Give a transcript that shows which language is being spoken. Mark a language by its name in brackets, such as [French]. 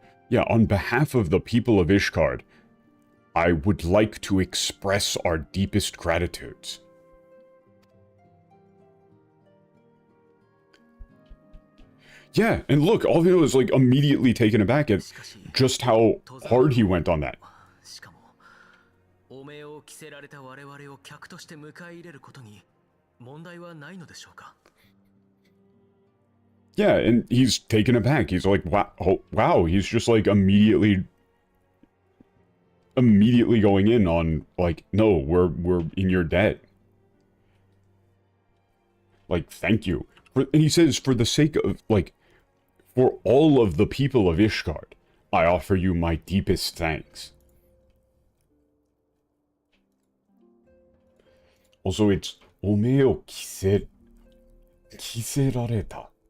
[English] Yeah, on behalf of the people of Ishgard, I would like to express our deepest gratitudes. Yeah, and look, Alphinaud is like immediately taken aback at just how hard he went on that. [Japanese] しかも汚名を着せられた我々を客として迎え入れることに問題はないのでしょうか? [English] Yeah, and he's taken aback. He's like, wow, wow. He's just like immediately going in on like, no, we're in your debt. Like, thank you. And he says, for the sake of, like, for all of the people of Ishgard, I offer you my deepest thanks. Also, it's [Japanese] おめを着せられた.